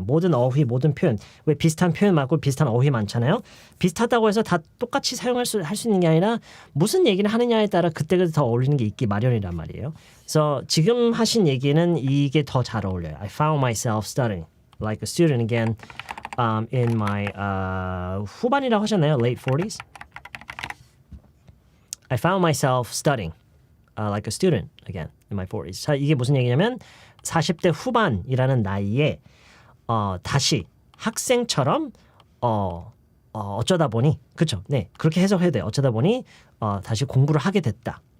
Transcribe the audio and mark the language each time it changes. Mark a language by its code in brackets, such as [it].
[ko] 모든 어휘, 모든 표현. 왜 비슷한 표현 많고 비슷한 어휘 많잖아요. 비슷하다고 해서 다 똑같이 할 수 있는 게 아니라 무슨 얘기를 하느냐에 따라 그때 더 어울리는 게 있기 마련이란 말이에요. 그래서 지금 하신 얘기는 이게 더 잘 어울려요. [en] I found myself studying like a student again in my [ko] 후반이라고 하셨나요? [en] Late 40s? I found myself studying like a student again in my 40s. [ko] 자, 이게 무슨 얘기냐면 40대 후반이라는 나이에 다시 학생처럼 어쩌다 보니 그렇죠. 네, 그렇게 해석해야 돼요. 어쩌다 보니 다시 공부를 하게 됐다.